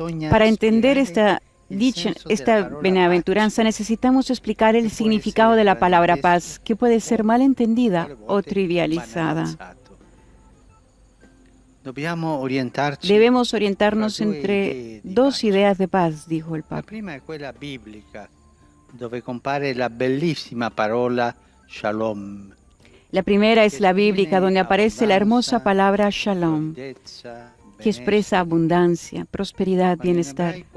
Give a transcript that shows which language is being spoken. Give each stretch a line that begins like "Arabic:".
Spanish: Para entender esta bienaventuranza necesitamos explicar el significado de la palabra paz, que puede ser mal entendida o trivializada. Debemos orientarnos entre dos ideas de paz, dijo el Papa.
Italian: La prima è quella biblica, dove compare la bellissima parola shalom.
Spanish: La primera es la bíblica, donde aparece la hermosa palabra shalom, que expresa abundancia, prosperidad, bienestar.